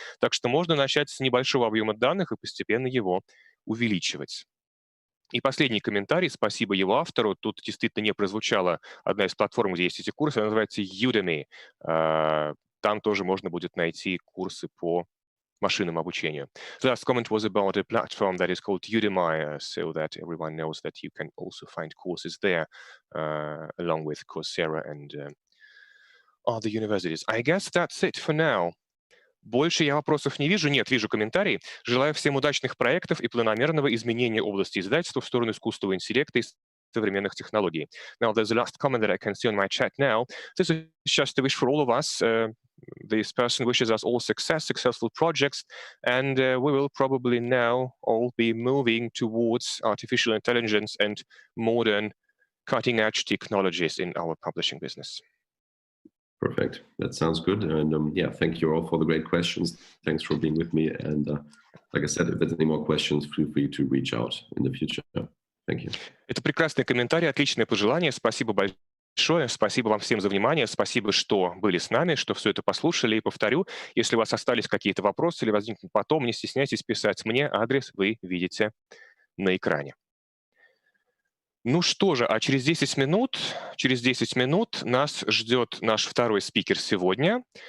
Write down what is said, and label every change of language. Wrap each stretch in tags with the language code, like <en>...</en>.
<ru>Так что можно начать с небольшого объема данных и постепенно его увеличивать. И последний комментарий, спасибо его автору. Тут действительно не прозвучала одна из платформ, где есть эти курсы, она называется Udemy. Там тоже можно будет найти курсы по машинному обучению.</ru> <en>The last comment was about a platform that is called Udemy, so that everyone knows that you can also find courses there, along with Coursera and other universities. I guess that's it for now.</en> <ru>Больше я вопросов не вижу. Нет, вижу комментарии. Желаю всем удачных проектов и планомерного изменения области издательства в сторону искусственного интеллекта и современных технологий.</ru> <en>Now, there's a last comment that I can see on my chat now. This is just a wish for all of us. This person wishes us all success, successful projects, and we will probably now all be moving towards artificial intelligence and modern cutting-edge technologies in our publishing business. Perfect. That sounds good. And yeah, thank you all for the great questions. Thanks for being with me. And like I said, if there's any more questions, feel free to reach out in the future. Thank you.</en> <ru>Это прекрасный комментарий, отличное пожелание. Спасибо большое. Спасибо вам всем за внимание. Спасибо, что были с нами, что все это послушали. И повторю, если у вас остались какие-то вопросы или возникнут потом, не стесняйтесь писать мне. Адрес вы видите на экране. Ну что же, а через 10 минут нас ждет наш второй спикер сегодня.</ru>